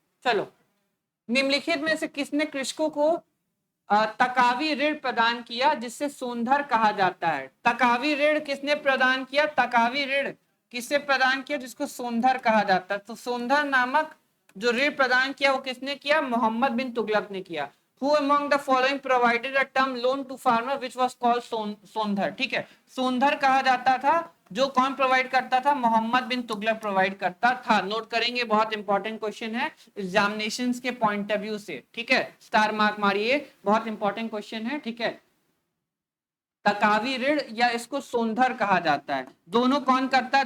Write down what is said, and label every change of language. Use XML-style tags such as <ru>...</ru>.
<hi>चलो, निम्नलिखित में से किसने कृषकों को तकावी ऋण प्रदान किया जिससे सोनधर कहा जाता है? तकावी ऋण किसने प्रदान किया? तकावी ऋण किससे प्रदान किया जिसको सोनधर कहा जाता है? तो सोनधर नामक जो ऋण प्रदान किया वो किसने किया? मोहम्मद बिन तुगलक ने किया।</hi> <en>Who among the following provided a term loan to farmer which was called Sondhar,</en> <hi>ठीक है। सोनधर कहा जाता था, जो कौन प्रोवाइड करता था? मोहम्मद बिन तुगलक प्रोवाइड करता था। नोट करेंगे, बहुत इंपॉर्टेंट क्वेश्चन है एग्जामिनेशन के पॉइंट ऑफ व्यू से, ठीक है। स्टार मार्क मारिए, बहुत इंपॉर्टेंट क्वेश्चन है, ठीक है। तकावी ऋण या इसको सोनधर कहा जाता है, दोनों कौन करता है?</hi>